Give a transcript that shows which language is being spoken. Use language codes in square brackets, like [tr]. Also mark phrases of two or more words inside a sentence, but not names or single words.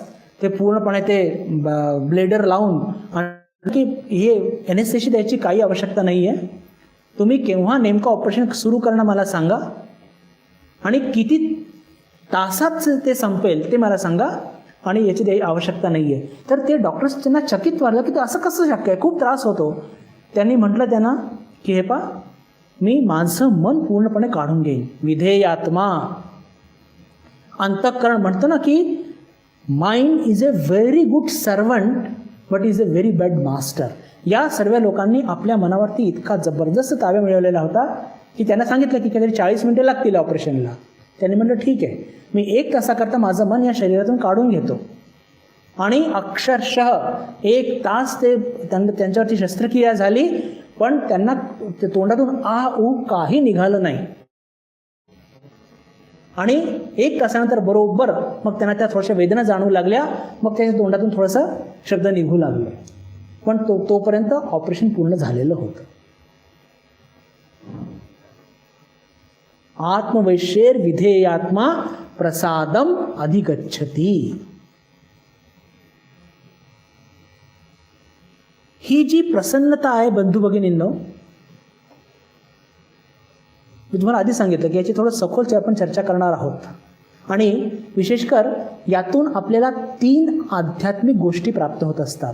[mr] ते पूर्णपणे ते ब्लेडर लावून, की हे एनेस्थेशिया द्यायची काही आवश्यकता नाही आहे, तुम्ही केव्हा नेमकं ऑपरेशन सुरू करणं मला सांगा आणि किती तासात ते संपेल ते मला सांगा आणि याची द्यायची आवश्यकता नाही आहे. तर ते डॉक्टर्स त्यांना चकित वाटलं की असं कसं शक्य आहे, खूप त्रास होतो. त्यांनी म्हटलं त्यांना की हे पा, मी माझं मन पूर्णपणे काढून घेईन. विधेयात्मा, अंतःकरण म्हणतं ना की [en] mind is a very good servant but is a very bad master. [mr] या सर्व लोकांनी आपल्या मनावरती इतका जबरदस्त ताबा मिळवलेला होता की त्यांना सांगितलं की काहीतरी 40 मिनिटे लागतील ऑपरेशनला. त्यांनी म्हटलं ठीक आहे, मी 1 तासाकरता माझं मन या शरीरातून काढून घेतो. आणि अक्षरशः 1 तास ते त्यांच्यावरती शस्त्रक्रिया झाली, पण त्यांना तोंडातून आ ऊ काही निघालं नाही. आणि 1 तासानंतर बरोबर मग त्यांना त्या थोड्याशा वेदना जाणवू लागल्या. मग त्याच्या तोंडातून थोडंसं शब्द निघू लागले, पण तोपर्यंत ऑपरेशन पूर्ण झालेलं होतं. [sa] आत्मवैशेर विधेयात्मा प्रसादम अधिगच्छति. [mr] ही जी प्रसन्नता आहे बंधू भगिनींनो, मी तुम्हाला आधी सांगितलं की याची थोडं सखोल आपण चर्चा करणार आहोत. आणि विशेषकर यातून आपल्याला 3 आध्यात्मिक गोष्टी प्राप्त होत असतात.